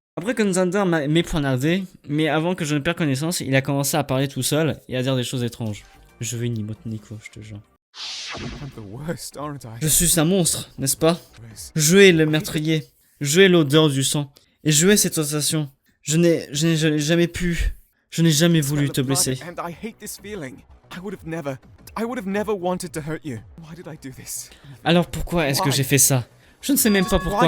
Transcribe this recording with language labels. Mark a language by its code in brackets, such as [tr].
[fr] Après que Xander m'ait poignardé, mais avant que je ne perde connaissance, il a commencé à parler tout seul et à dire des choses étranges. Je veux une emote Nico, je te jure. [en] I'm the worst, aren't I? [fr] Je suis un monstre, n'est-ce pas? Je hais le meurtrier. Je hais l'odeur du sang. Et je hais cette sensation. Je n'ai jamais pu. Je n'ai jamais voulu te blesser. [en] And I hate this feeling. I would have never wanted to hurt you. Why did I do this? [fr] Alors pourquoi est-ce que j'ai fait ça? Je ne sais même pas pourquoi.